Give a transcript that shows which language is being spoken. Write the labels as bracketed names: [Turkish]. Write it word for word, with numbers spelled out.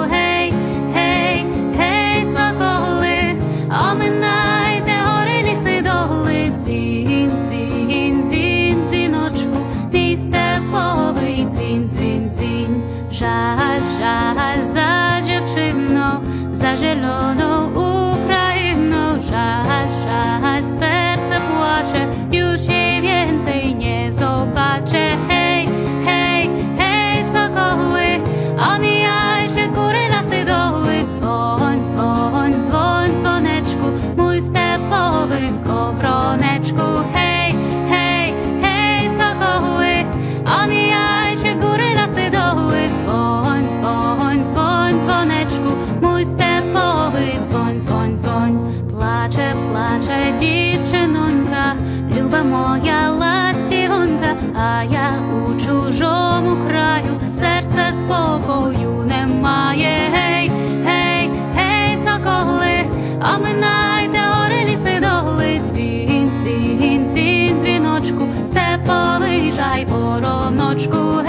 [Ukrainian] Гей, гей, гей, соколи, оминайте гори, ліси, доли, дзвінь, дзвінь, дзвінь, дзвіночку, мій степовий дзвінь, дзвінь, дзвінь. Жаль, жаль за дівчино, за зелену Україну, жаль, жаль, серце плаче, [Polish] już jej więcej nie zobaczę. Hej, hej, hej, sokoły, omijajcie góry, lasy, doły, dzwoń, dzwoń, dzwoń, dzwoneczku, mój stepowy z kowroneczku. Hej, hej, hej, sokoły, omijajcie góry, lasy, doły, dzwoń, dzwoń, dzwoń, dzwoneczku, mój stepowy dzwoń, dzwoń, dzwoń. [Ukrainian] Плаче, плаче дівчинонька, люба моя ластівонька, а я у чужому краю, серце спокою немає. Гей, гей, гей, соколи, оминайте гори, ліси, доли, дзвінь, дзвінь, дзвінь, дзвіночку, степовий жай, вороночку.